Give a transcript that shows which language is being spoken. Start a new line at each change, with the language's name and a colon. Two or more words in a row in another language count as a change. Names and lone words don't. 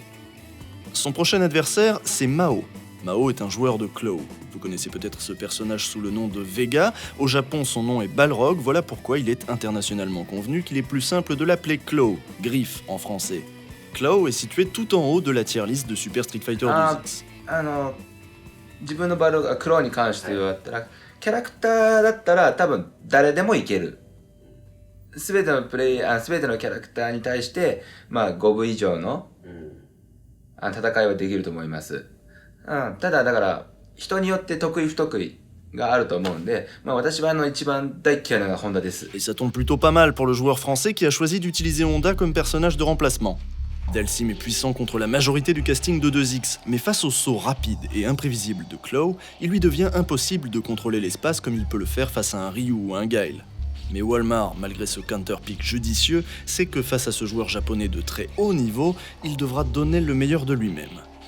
French: Son prochain adversaire, c'est Mao. Mao est un joueur de Claw. Vous connaissez peut-être ce personnage sous le nom de Vega. Au Japon, son nom est Balrog. Voilà pourquoi il est internationalement convenu qu'il est plus simple de l'appeler Claw, griffe en français. Claw est situé tout en haut de la
English: tier list
French: de Super Street Fighter 2X.
Japanese: 自分のバルクローに関して言ったら、キャラクターだったら多分誰でもいける。すべてのすべてのキャラクターに対して、5分以上の、戦いはできると思います。ただだから、人によって得意不得意があると思うんで、私は一番大嫌いなのがホンダです。
French: Et ça tombe plutôt pas mal pour le joueur français qui a choisi d'utiliser Honda comme personnage de remplacement. Dalsim est puissant contre la majorité du casting de 2X, mais face au saut rapide et imprévisible de Claw, il lui devient impossible de contrôler l'espace comme il peut le faire face à un Ryu ou un Guile. Mais Walmart, malgré ce counter-pick judicieux, sait que face à ce joueur japonais de très haut niveau, il devra donner le meilleur de lui-même.